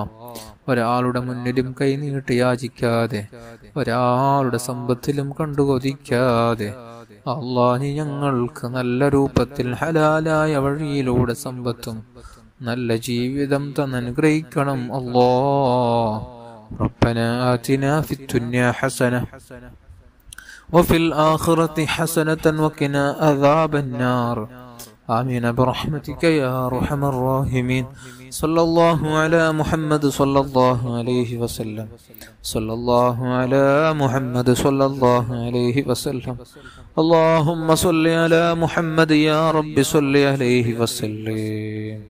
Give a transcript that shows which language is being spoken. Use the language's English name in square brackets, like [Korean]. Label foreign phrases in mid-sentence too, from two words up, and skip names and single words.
[Malayalam] ഒരാളുടെ മുന്നിലും കൈനീട്ടി യാചിക്കാതെ, ഒരാളുടെ സമ്പത്തിലും കണ്ടുകൊതിക്കാതെ അല്ലാഹ് നീ ഞങ്ങൾക്ക് നല്ല രൂപത്തിൽ ഹലാലായ വഴിയിലൂടെ സമ്പത്തും നല്ല ജീവിതം തന്നനുഗ്രഹിക്കണം അല്ലാഹ്. [Arabic] ربنا آتنا في الدنيا حسنة وفي الآخرة حسنة وقنا عذاب النار. آمين برحمتك يا أرحم الراحمين. صلى الله على محمد صلى الله عليه وسلم. صلى الله على محمد صلى الله عليه وسلم. اللهم صل على محمد يا رب صل عليه وسلم.